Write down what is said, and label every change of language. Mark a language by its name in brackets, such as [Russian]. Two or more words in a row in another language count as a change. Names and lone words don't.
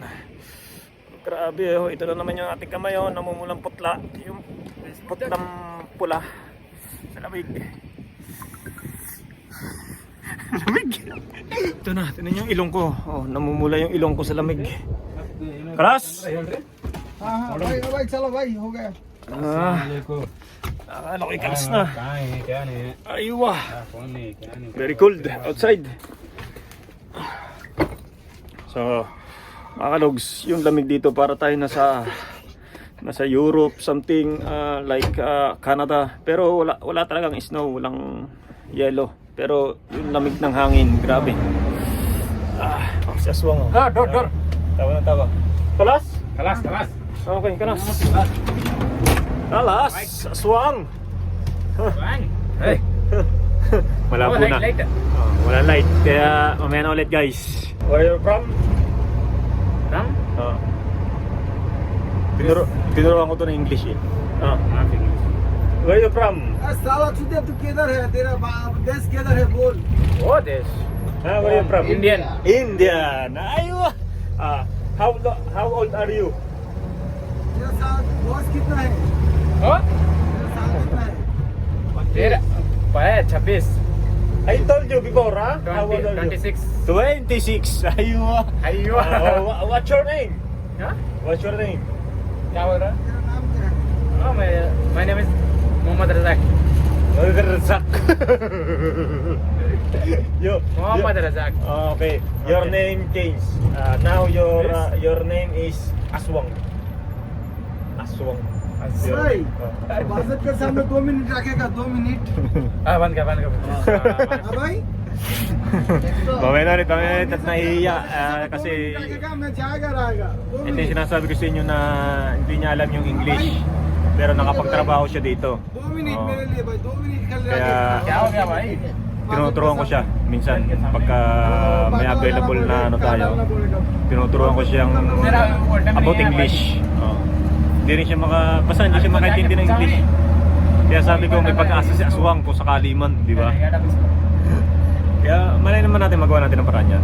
[Filipino] Grabe, ito na naman yung ating kamay, namumulang putla. Yung putlang pula sa lamig. Lamig! Ito na, tinan yung ilong ko. Namumula yung ilong ko sa lamig. Karas! [Hindi] हाँ भाई चलो भाई हो गया [Filipino] Akala ko'y kalas na. [Hindi] क्या नहीं [Filipino] Aywa! [Hindi] फोन नहीं क्या नहीं [English] Very cold outside. So, [Filipino] mga kalogs, yung lamig dito para tayo nasa Europe, [English] something like [Filipino] Canada. Pero wala talagang snow, walang yellow. Pero yung lamig ng hangin, grabe. Si Aswang. [Hindi] डोर [Filipino] Tawa. Kalas? [Hindi] खलास [Filipino] Okay, kalas. Kalas! Aswang! hey Malabo na. Wala light. Kaya mamaya na ulit guys. [English] Where are you from? From [Filipino] Tinuruan ko to ng English eh. [English] Where are you from? [Hindi] साला चुतिया तू किधर है तेरा देश किधर है बोल वो देश [English] Where are you from? Indian. Indian. Aywa. How old are you? [Hindi] तेरा साल बॉस कितना है ओ तेरा साल कितना है तेरा 26 [English] I told you before, huh? How old are you? 26 26. Aywa. अयो What's your name? [Hindi] हाँ? [English] What's your name? [Hindi] क्या बोल रहा तेरा नाम क्या है [English] my name is मोहम्मद रज़ाक Razak. [Hindi] मोहम्मद रज़ाक [English] Okay. Your name changed. Now your name is Aswang. Aswang. [Hindi] सही बाजत के सामने 2 मिनट रखेगा 2 मिनट बंद कर हाँ भाई [Filipino] Mamaya na ulit at nahihiya kasi [Hindi] रखेगा मैं जाएगा रहेगा 2 [Filipino] ito yung [Hindi] मिनट [Filipino] sinasabi ko sa inyo na hindi niya alam yung English pero nakapagtrabaho siya dito. [Hindi] 2 मिनट Oh. मेरे लिए भाई 2 मिनट कल [Filipino] Kaya [Hindi] क्या हो गया भाई [Filipino] tinuturuan ko siya. Minsan, pagka may available na ano tayo, tinuturuan ko siyang [English] about English. [Filipino] Hindi rin siya basta hindi siya makaintindi ng English. Kaya sabi ko, may pag-asa si Aswang kung sakali man, di ba? Kaya malay naman natin magawa natin ang paraan yan.